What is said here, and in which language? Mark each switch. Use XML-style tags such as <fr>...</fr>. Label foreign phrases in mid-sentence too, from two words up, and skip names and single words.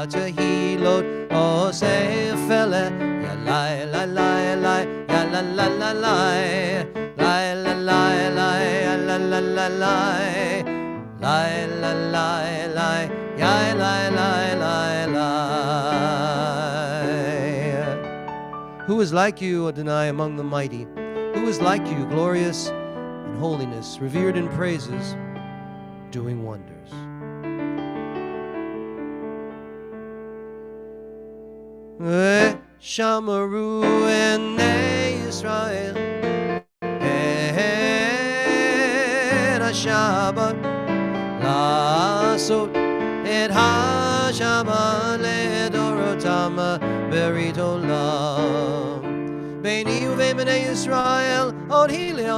<he>תהלות עושה פלא ya la la la la ya la la la la la la la la ya la la la la la la la la ya la la la la.</he> <en>Who is like you, Adonai, among the mighty? Who is like you, glorious in holiness, revered in praises, doing wonders?</en> <he>שמרו בני ישראל את שבת לעשות את השבת לדורותם ברית עולם ביני ובין בני ישראל אות היא</he>